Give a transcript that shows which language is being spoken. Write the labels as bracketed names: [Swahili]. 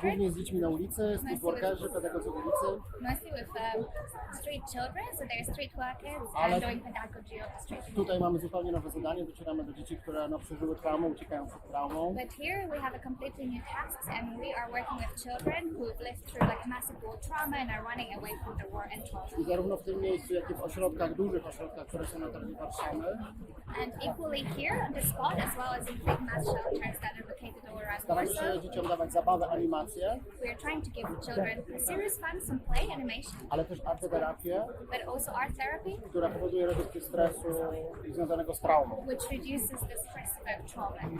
[Polish] głównie z dziećmi na ulicy, streetworkerzy, pedagodzy ulicy, [English] mostly with street children, so they're street workers [Polish] Ale- [English] and doing pedagogy on the street. [Polish] Tutaj mamy zupełnie nowe zadanie, docieramy do dzieci, które przeżyły traumę, uciekają przed traumą. [English] But here we have a completely new task, and we are working with children who've lived through like massive war trauma and are running away from the war and trauma. [Polish] I zarówno w tym miejscu, jak i w ośrodkach, dużych ośrodkach, które są na terenie Warszawy, [English] And equally here on the spot, as well as in big mass shelters that are located all around [Polish] staramy [English] Warsaw, [Polish] się dzieciom dawać zabawę, animacje, [English] we are trying to give children a serious fun, some play, animation, [Polish] ale też arteterapię, [English] but also art therapy, [Polish] która powoduje redukcję stresu związanego z traumą. [English] which reduces the stress of trauma.